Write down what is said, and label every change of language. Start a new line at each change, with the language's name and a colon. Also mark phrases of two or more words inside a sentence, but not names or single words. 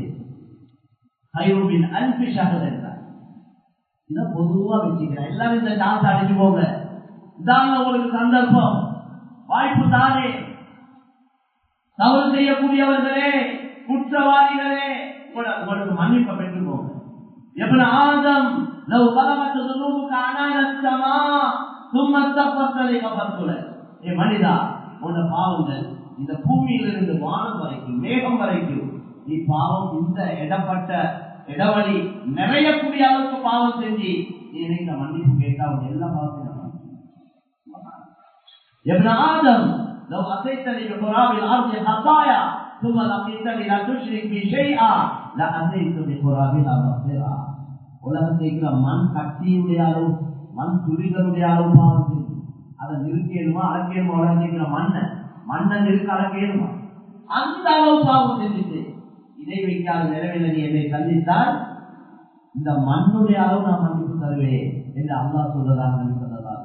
Tamil: கைரூபின் அன்பு ஷஹர் என்றார். இதை பொதுவா வச்சுக்கிறேன். எல்லாரும் இந்த டான்ஸ் அடிச்சு போங்க, இதாங்க உங்களுக்கு சந்தர்ப்பம், வாய்ப்பு தானே. தவறு செய்யக்கூடியவர்களே, குற்றவாளிகளே, உங்களுக்கு மன்னிப்பை பெற்றுக்கோங்க.
Arabic: ابن آدم لو بلغت ذنوبك عنان السماء ثم استغفرت لغفرت لك.
Tamil: மனிதா, உன்ன பாவங்கள் இந்த பூமியிலிருந்து வானம் வரைக்கும் மேகம் வரைக்கும் நீ பாவம் இந்த இடப்பட்ட இடவழி நிறையக்கூடிய அளவுக்கு பாவம் செஞ்சு நீ இந்த மன்னிப்பு கேட்டா உன் எல்லா பாவத்தையும்
Arabic: ابن آدم لو أتيتني بقراب الأرض خطايا ثم لقيتني لا تشرك بي شيئا لأتيت بقرابها مغفرة.
Tamil: உலகத்தில் இருக்கிற மண் கட்டியுடைய அளவு, மண் துளிகளுடைய அளவு பாவம் செஞ்சு அதை நிறுத்தியணுமா அடக்கியணுமா? உலகத்தில் இருக்கிற மண்ணை நிறுத்த அடக்கியணுமா? அந்த அளவு பாவம் செஞ்சுட்டு இதை வைக்காத நிலைமையில நீ என்னை சந்தித்தால் இந்த மண்ணுடைய அளவு நான் மன்னிப்பு தருவேன் என்று அல்லாஹ் சொல்றதாக சொன்னதாக.